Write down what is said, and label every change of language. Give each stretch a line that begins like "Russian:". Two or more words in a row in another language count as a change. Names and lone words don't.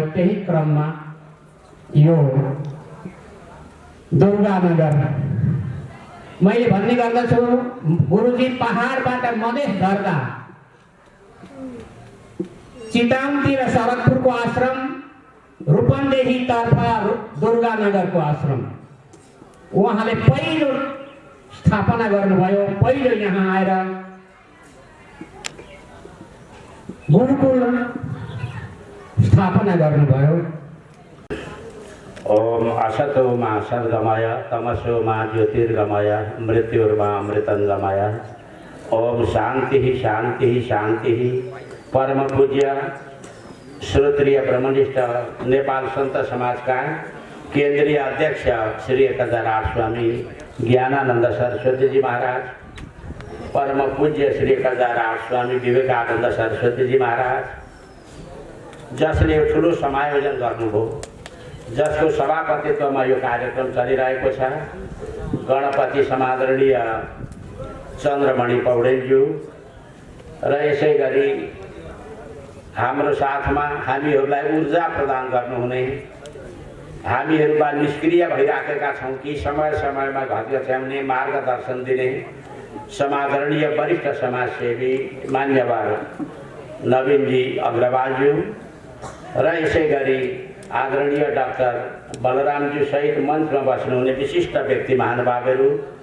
Nepali: त्यही क्रममा यो दुर्गानगर मैले भन्ने गर्दछु, गुरुजी पहाडबाट मधेस झर्दा चितामतिर शरदपुरको आश्रम, रूपन्देही तर्फ दुर्गानगरको आश्रम उहाँले पहिलो स्थापना गर्नुभयो। पहिलो यहाँ आएर गुरुकुल स्थापना गर्नुभयो।
Sanskrit: ओम असतो मा सद्गमय तमसो मा ज्योतिर्गमय मृत्युर्मा अमृतंगमय। ओम शांति शांति शांति।
Hindi: परम पूज्य श्रोत्रिय ब्रह्मनिष्ठ नेपाल संत समाज का केंद्रीय अध्यक्ष श्री 1008 स्वामी ज्ञानानंद सरस्वती जी महाराज, परम पूज्य श्री 1008 स्वामी विवेकानंद सरस्वती जी महाराज,
Nepali: जसले ठुलो समायोजन गर्नुभयो, जसको सभापतित्वमा यो कार्यक्रम चलिरहेको छ, गणपति समादरणीय चन्द्रमणि पौडेलज्यू र यसै गरी हाम्रो साथमा हामीहरूलाई ऊर्जा प्रदान गर्नुहुने, हामीहरूमा निष्क्रिय भइराखेका छौँ कि समय समयमा घर गछ्याउने मार्गदर्शन दिने समादरणीय वरिष्ठ समाजसेवी मान्यवर नवीनजी अग्रवालज्यू र यसै गरी आदरणीय डाक्टर बलरामज्यू सहित मञ्चमा बस्नुहुने विशिष्ट व्यक्ति महानुभावहरू,